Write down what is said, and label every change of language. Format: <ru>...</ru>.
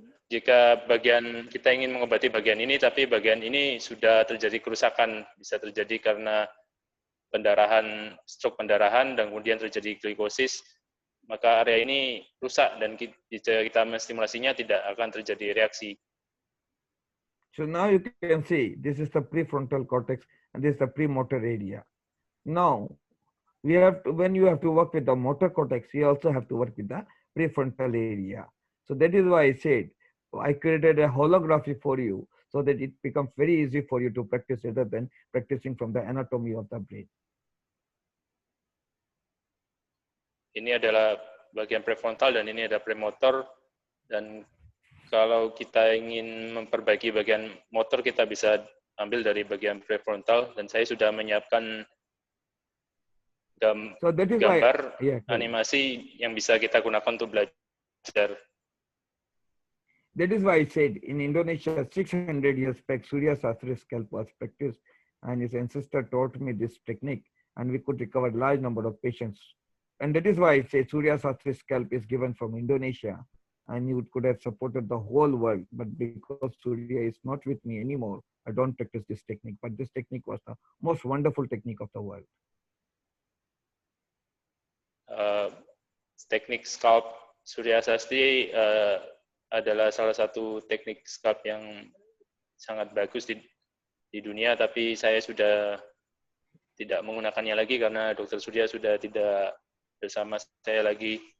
<id>Jika bagian kita ingin mengobati bagian ini, tapi bagian ini sudah terjadi kerusakan, bisa terjadi karena pendarahan, stroke pendarahan, dan kemudian terjadi glikosis, maka area ini rusak dan jika kita menstimulasinya tidak akan terjadi reaksi.</id> <en>So now you can see this is the prefrontal cortex and this is the premotor area. Now we have to, when you have to work with the motor cortex, you also have to work with the prefrontal area. So that is why I said I created a holography for you so that it becomes very easy for you to practice rather than practicing from the anatomy of the brain.</en> <id>Ini adalah bagian prefrontal dan ini ada premotor, dan kalau kita ingin memperbaiki bagian motor kita bisa ambil dari bagian prefrontal, dan saya sudah menyiapkan gambar animasi yang bisa kita gunakan untuk belajar.</id> <en>That is why I said in Indonesia 600 years back, Surya Sastry scalp was practiced and his ancestor taught me this technique and we could recover large number of patients. And that is why I say Surya Sastry scalp is given from Indonesia and you could have supported the whole world. But because Surya is not with me anymore, I don't practice this technique. But this technique was the most wonderful technique of the world.</en> <id>Teknik scalp Surya Sastry adalah salah satu teknik scalp yang sangat bagus di dunia, tapi saya sudah tidak menggunakannya lagi karena Dr. Surya sudah tidak bersama saya lagi.</id>